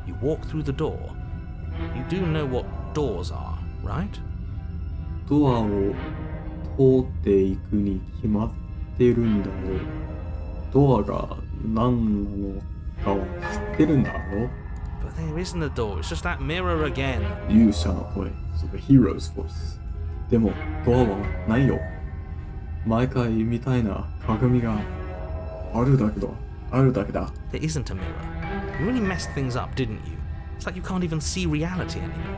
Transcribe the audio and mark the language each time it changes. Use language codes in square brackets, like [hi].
[en] You walk through the door. You do know what doors are, right? [ja] ドアを通っていくに決まってるんだろう。ドアが何なのかは知ってるんだろう。 [en] But there isn't a door, it's just that mirror again. [ja] 勇者の声、 [en] so the hero's voice. [ja] でもドアはないよ。毎回みたいな鏡があるだけだ。 [en] There isn't a mirror. You really messed things up, didn't you? It's like you can't even see reality anymore.